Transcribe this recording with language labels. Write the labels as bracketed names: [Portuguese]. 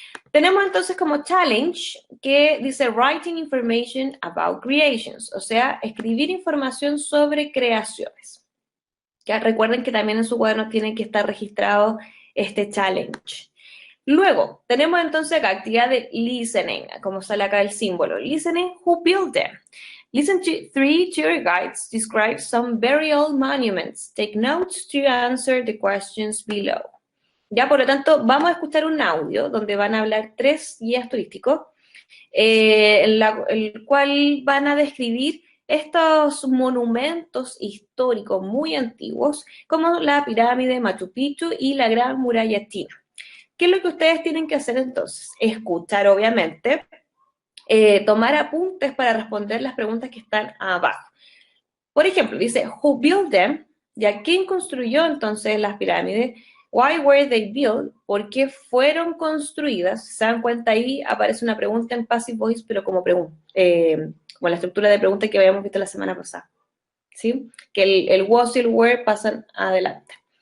[Spanish] Tenemos entonces como challenge que dice [English] writing information about creations, [Spanish] o sea, escribir información sobre creaciones. Ya recuerden que también en su cuaderno tiene que estar registrado este challenge. Luego, tenemos entonces acá actividad de listening, como sale acá el símbolo. [English] Listening, who built them? Listen to 3 tour guides describe some very old monuments. Take notes to answer the questions below. [Spanish] Ya, por lo tanto, vamos a escuchar un audio donde van a hablar 3 guías turísticos, el cual van a describir estos monumentos históricos muy antiguos, como la pirámide Machu Picchu y la Gran Muralla China. ¿Qué es lo que ustedes tienen que hacer entonces? Escuchar, obviamente, tomar apuntes para responder las preguntas que están abajo. Por ejemplo, dice, [English] who built them? [Spanish] ¿Ya quién construyó entonces las pirámides? [English] Why were they built? [Spanish] ¿Por qué fueron construidas? Si se dan cuenta ahí aparece una pregunta en passive voice, pero como pregunta, como la estructura de pregunta que habíamos visto la semana pasada, ¿sí? Que el was y el were pasan adelante.